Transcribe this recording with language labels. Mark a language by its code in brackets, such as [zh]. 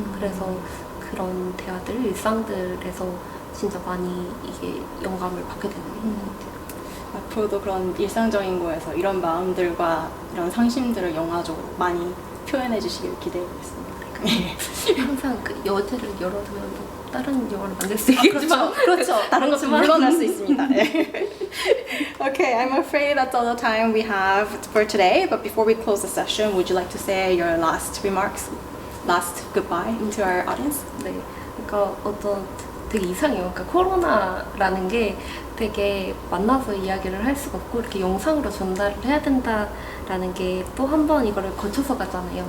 [ko] 그래서 그런 대화들, 일상들에서 진짜 많이 이게 영감을 받게 되는 것 같아요. 앞으로도 그런 일상적인 거에서 이런 마음들과 이런 상심들을 영화적으로 많이 표현해 주시길 기대해보겠습니다. 항상 그 여지를 열어두면 뭐 다른 영화를 만들 수 있겠지만 그렇죠. 다른 것도 물러날 수 있습니다. [en] Okay, I'm afraid that's all the time we have for today. But before we close the session, would you like to say your last remarks, last goodbye to our audience? [ko] 네, 그러니까 되게 이상해요. 그러니까 코로나라는 게 되게 만나서 이야기를 할 수가 없고 이렇게 영상으로 전달을 해야 된다라는 게 또 한 번 이거를 거쳐서 가잖아요.